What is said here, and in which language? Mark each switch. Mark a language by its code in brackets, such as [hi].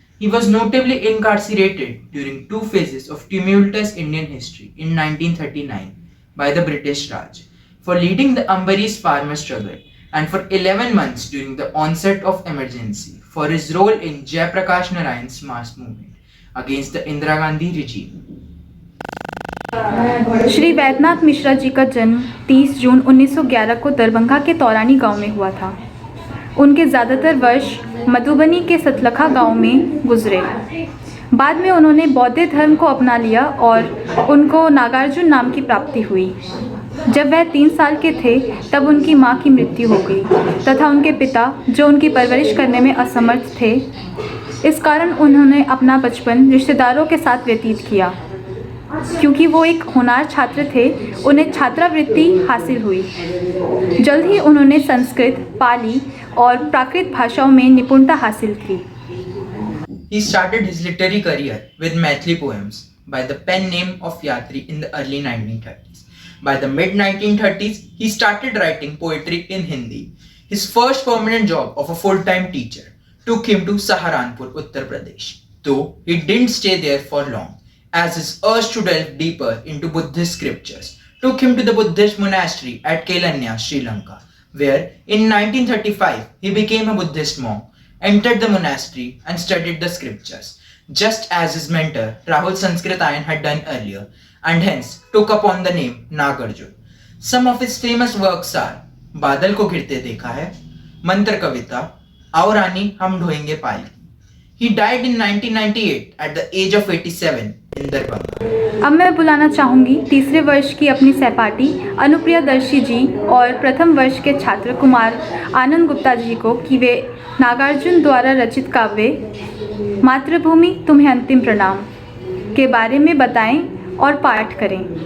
[en] He was notably incarcerated during 2 phases of tumultuous Indian history in 1939 by the British Raj for leading the Ambarish farmer struggle and for 11 months during the onset of emergency for his role in Jayaprakash Narayan's mass movement against the Indira Gandhi regime. [hi] Shri Vaidyanath Mishra ji का जन्म 30 जून 1911 को दरभंगा के तौरानी गांव में हुआ था। उनके ज़्यादातर वर्ष मधुबनी के सतलखा गांव में गुजरे। बाद में उन्होंने बौद्ध धर्म को अपना लिया और उनको नागार्जुन नाम की प्राप्ति हुई। जब वह 3 साल के थे तब उनकी मां की मृत्यु हो गई तथा उनके पिता, जो उनकी परवरिश करने में असमर्थ थे, इस कारण उन्होंने अपना बचपन रिश्तेदारों के साथ व्यतीत किया। क्योंकि वो एक होनहार छात्र थे, उन्हें छात्रवृत्ति हासिल हुई। जल्द ही उन्होंने संस्कृत, पाली और प्राकृत भाषाओं में निपुणता हासिल की। [en] He started his literary career with Maithili poems by the pen name of Yatri in the early 1930s. By the mid-1930s, he started writing poetry in Hindi. His first permanent job of a full-time teacher took him to Saharanpur, Uttar Pradesh. Though he didn't stay there for long, as his urge to delve deeper into Buddhist scriptures took him to the Buddhist monastery at Kelanya, Sri Lanka, where in 1935 he became a Buddhist monk, entered the monastery and studied the scriptures, just as his mentor Rahul Sanskritayan had done earlier, and hence took upon the name Nagarjun. Some of his famous works are Badal ko girte dekha hai, Mantra kavita, Aao Rani hum dhoenge पाली. He died in 1998 at the age of 87 in Darbhanga. [hi] अब मैं बुलाना चाहूँगी तीसरे वर्ष की अपनी सहपाठी अनुप्रिया दर्शी जी और प्रथम वर्ष के छात्र कुमार आनंद गुप्ता जी को कि वे नागार्जुन द्वारा रचित काव्य मातृभूमि तुम्हें अंतिम प्रणाम के बारे में बताएं और पाठ करें।